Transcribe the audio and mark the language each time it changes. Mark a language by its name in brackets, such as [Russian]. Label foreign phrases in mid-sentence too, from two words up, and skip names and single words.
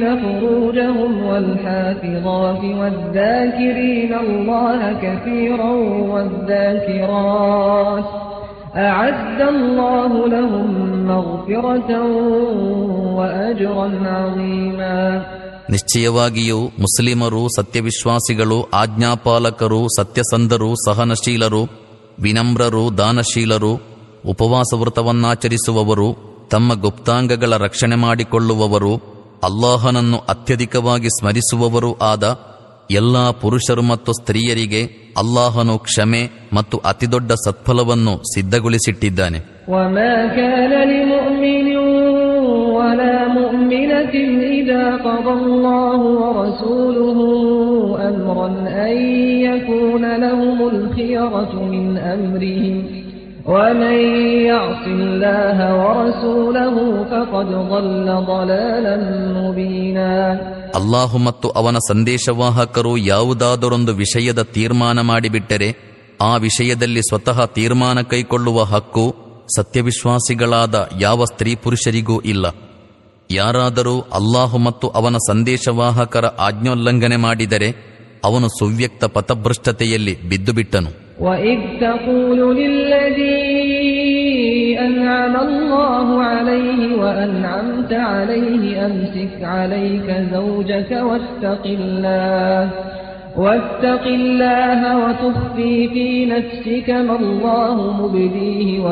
[Arabic] فروجهم والحافظات والذاكرين الله كثيرا والذاكرات أعد الله لهم مغفرة وأجرا عظيما. [Kannada] ನಿಶ್ಚಯವಾಗಿಯೂ ಮುಸ್ಲಿಮರು, ಸತ್ಯವಿಶ್ವಾಸಿಗಳು, ಆಜ್ಞಾಪಾಲಕರು, ಸತ್ಯಸಂಧರು, ಸಹನಶೀಲರು, ವಿನಮ್ರರು, ದಾನಶೀಲರು, ಉಪವಾಸ ವ್ರತವನ್ನಾಚರಿಸುವವರು, ತಮ್ಮ ಗುಪ್ತಾಂಗಗಳ ರಕ್ಷಣೆ ಮಾಡಿಕೊಳ್ಳುವವರು, ಅಲ್ಲಾಹನನ್ನು ಅತ್ಯಧಿಕವಾಗಿ ಸ್ಮರಿಸುವವರೂ ಆದ ಎಲ್ಲಾ ಪುರುಷರು ಮತ್ತು ಸ್ತ್ರೀಯರಿಗೆ ಅಲ್ಲಾಹನು ಕ್ಷಮೆ ಮತ್ತು ಅತಿದೊಡ್ಡ ಸತ್ಫಲವನ್ನು ಸಿದ್ಧಗೊಳಿಸಿಟ್ಟಿದ್ದಾನೆ. [Arabic] وما كان لمؤمن ولا مؤمنة إذا قضى الله ورسوله أمرا أن يكون لهم الخيرة من أمرهم ومن يعص الله ورسوله فقد ضل ضلالا مبينا. [Kannada] ಅಲ್ಲಾಹು ಮತ್ತು ಅವನ ಸಂದೇಶವಾಹಕರು ಯಾವುದಾದರೊಂದು ವಿಷಯದ ತೀರ್ಮಾನ ಮಾಡಿಬಿಟ್ಟರೆ ಆ ವಿಷಯದಲ್ಲಿ ಸ್ವತಃ ತೀರ್ಮಾನ ಕೈಗೊಳ್ಳುವ ಹಕ್ಕು ಸತ್ಯವಿಶ್ವಾಸಿಗಳಾದ ಯಾವ ಸ್ತ್ರೀ ಪುರುಷರಿಗೂ ಇಲ್ಲ. ಯಾರಾದರೂ ಅಲ್ಲಾಹು ಮತ್ತು ಅವನ ಸಂದೇಶವಾಹಕರ ಆಜ್ಞೋಲ್ಲಂಘನೆ ಮಾಡಿದರೆ ಅವನು ಸುವ್ಯಕ್ತ ಪಥಭ್ರಷ್ಟತೆಯಲ್ಲಿ ಬಿದ್ದುಬಿಟ್ಟನು. [Arabic] وَإِذْ تَقُولُ لِلَّذِي أَنْعَمَ اللَّهُ عَلَيْهِ وَأَنْعَمْتَ عَلَيْهِ أَمْسِكْ عَلَيْكَ زَوْجَكَ وَاتَّقِ اللَّهَ وَتُخْفِي فِي نَفْسِكَ مَا اللَّهُ مُبْدِيهِ